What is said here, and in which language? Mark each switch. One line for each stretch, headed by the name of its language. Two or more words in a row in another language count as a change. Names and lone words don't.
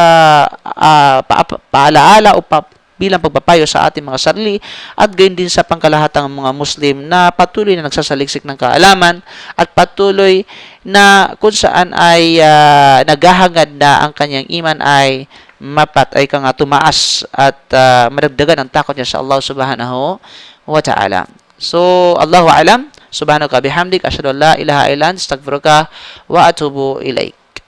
Filipino: paalaala o bilang pagpapayo sa ating mga sarili at gayon din sa pangkalahatang mga Muslim na patuloy na nagsasaliksik ng kaalaman at patuloy na kung saan ay naghahangad na ang kanyang iman ay ay kang tumaas at madagdagan ang takot niya sa Allah
Arabic: سبحانه وتعالى. So, الله أعلم. سبحانك بحمدك. أشهد أن لا إله إلا أنت أستغفرك وأتوب إليك.